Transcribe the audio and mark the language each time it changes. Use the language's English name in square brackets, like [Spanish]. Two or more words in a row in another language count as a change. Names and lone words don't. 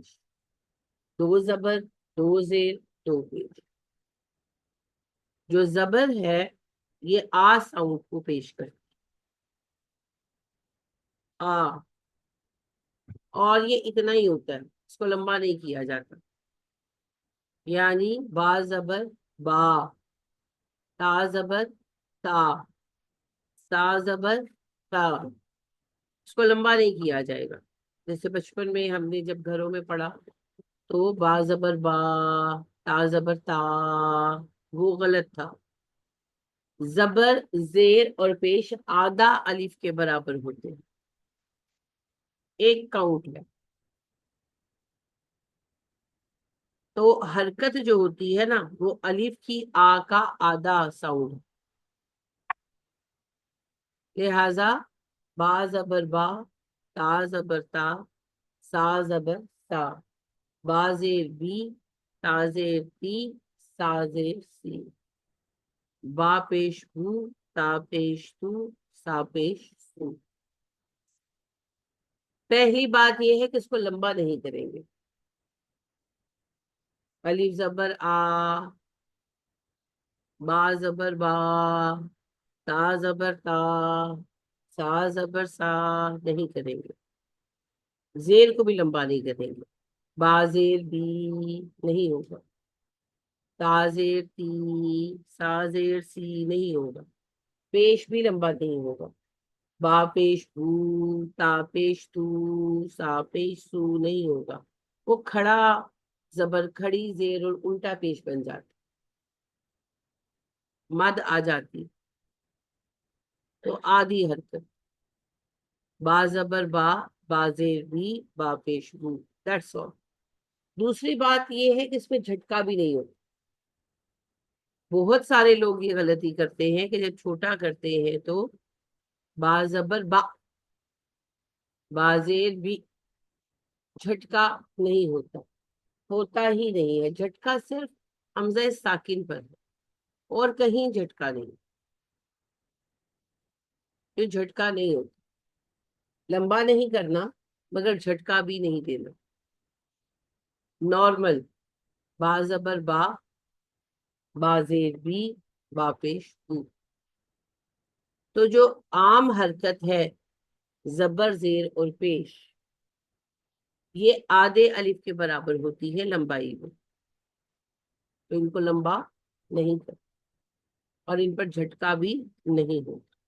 [Urdu] دو زبر، دو زیر، دو پیش. جو زبر ہے یہ آ ساؤنڈ کو پیش کرتی آ، اور یہ اتنا ہی ہوتا ہے، اس کو لمبا نہیں کیا جاتا. یعنی با زبر با، تا زبر تا، سا زبر تا. اس کو لمبا نہیں کیا جائے گا. جیسے بچپن میں ہم نے جب گھروں میں پڑھا تو با زبر با، تا زبر تا، وہ غلط تھا. زبر، زیر اور پیش آدھا الف کے برابر ہوتے ہیں، ایک کاؤنٹ ہے. تو حرکت جو ہوتی ہے نا وہ الف کی آ کا آدھا ساؤنڈ ہے. لہذا با زبر با، تا زبر تا، سا زبر تا، با زیر بی، تا زیر تی، سا زیر سی. با پیش بو، تا پیش تو، سا پیش سو. پہلی بات یہ ہے کہ اس کو لمبا نہیں کریں گے. الف زبر آ، با زبر با، تا زبر تا، سا زبر سا نہیں کریں گے. زیر کو بھی لمبا نہیں کریں گے. با زیر بی نہیں ہوگا. تا زیر تی، سا زیر سی نہیں ہوگا. پیش بھی لمبا نہیں ہوگا. با پیش بو، تا پیش تو، سا پیش سو نہیں ہوگا. وہ کھڑا زبر، کھڑی زیر اور الٹا پیش بن جاتا، مد آ جاتی. تو آدھی حرکت با زبر با، با زیر بی، با پیش بو. [English] that's all. [Urdu] دوسری بات یہ ہے کہ اس میں جھٹکا بھی نہیں ہوتا. بہت سارے لوگ یہ غلطی کرتے ہیں کہ جب چھوٹا کرتے ہیں تو با زبر با، با زیر بی، جھٹکا نہیں ہوتا. ہوتا ہی نہیں ہے. جھٹکا صرف حمزہ ساکن پر ہے اور کہیں جھٹکا نہیں. یہ جھٹکا نہیں ہوتا. لمبا نہیں کرنا مگر جھٹکا بھی نہیں دینا. نارمل با زبر با، با زیر بی، با پیش بو. تو جو عام حرکت ہے زبر، زیر اور پیش، یہ آدھے الف کے برابر ہوتی ہے لمبائی میں. تو ان کو لمبا نہیں کرتا اور ان پر جھٹکا بھی نہیں ہوتا.